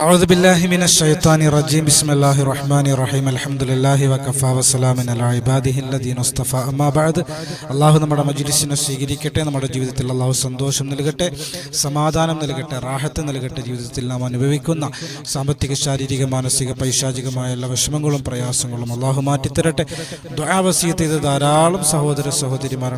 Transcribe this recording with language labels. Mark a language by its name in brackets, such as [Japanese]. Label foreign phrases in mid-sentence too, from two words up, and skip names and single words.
[Arabic] أعوذ بالله من الشيطان الرجيم بسم الله الرحمن الرحيم الحمد لله وكفى وسلام على عباده الذين اصطفى أما بعد [Malayalam] അല്ലാഹു നമ്മുടെ മജ്‌ലിസിനെ സ്വീകരിക്കട്ടെ. നമ്മുടെ ജീവിതത്തിൽ അല്ലാഹു സന്തോഷം നൽകട്ടെ, സമാധാനം നൽകട്ടെ, റാഹത്ത് നൽകട്ടെ. ജീവിതത്തിൽ നാം അനുഭവിക്കുന്ന സാമ്പത്തിക, ശാരീരിക, മാനസിക, പൈശാചികമായ എല്ലാ വിഷമങ്ങളും പ്രയാസങ്ങളും അല്ലാഹു മാറ്റിത്തരട്ടെ. ദുആ വസിയത്ത് ചെയ്ത ധാരാളം സഹോദര സഹോദരിമാരുണ്ട്.